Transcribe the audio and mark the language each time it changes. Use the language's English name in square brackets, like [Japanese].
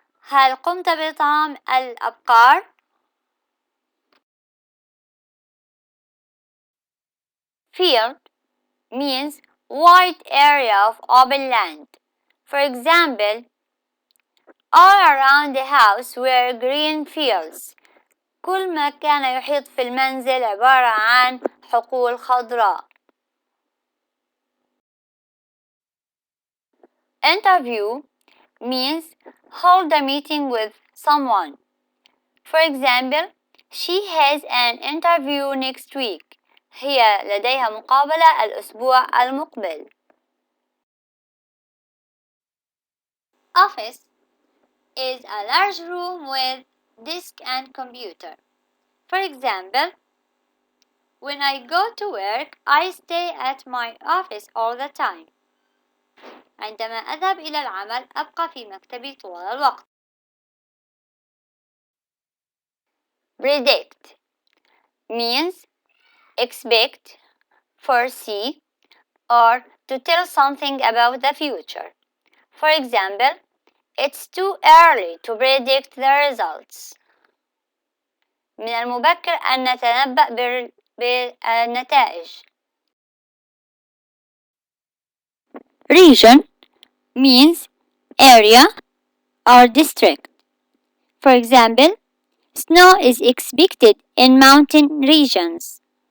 [Arabic] هل قمت بإطعام الأبقار؟ [English] Field means wide area of open land. For example, all around the house were green fields. [Arabic] كل ما كان يحيط في المنزل عبارة عن حقول خضراء. [English] Interview means hold a meeting with someone. For example, she has an interview next week. [Arabic] هي لديها مقابلة الأسبوع المقبل. [English] Office is a large room with desk and computer. For example, when I go to work, I stay at my office all the time. [Arabic] عندما أذهب إلى العمل أبقى في مكتبي طوال الوقت. [English] Predict means expect, foresee, or to tell something about the future. For example, it's too early to predict the results. [Arabic] من المبكر أن نتنبأ بالنتائج. [English] Region means area or district. For example, snow is expected in mountain regions.